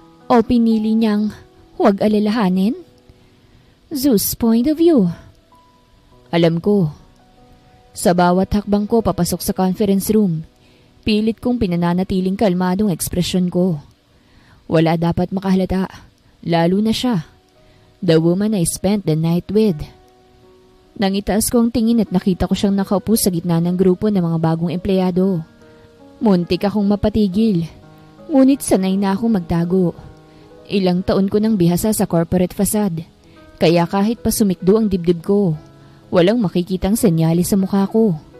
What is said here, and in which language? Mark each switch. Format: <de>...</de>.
<tl>O pinili niyang huwag alalahanin? Zeus'</tl> <en>point of view.</en> <tl>Alam ko. Sa bawat hakbang ko papasok sa conference room, pilit kong pinananatiling kalmadong ekspresyon ko. Wala dapat makahalata, lalo na siya.</tl> <en>The woman I spent the night with.</en> <tl>Nang itaas ko ang tingin at nakita ko siyang nakaupo sa gitna ng grupo ng mga bagong empleyado. Muntik akong mapatigil, ngunit sanay na akong magtago. Ilang taon ko nang bihasa sa corporate facade, kaya kahit pa sumikdo ang dibdib ko, walang makikitang senyales sa mukha ko.</tl>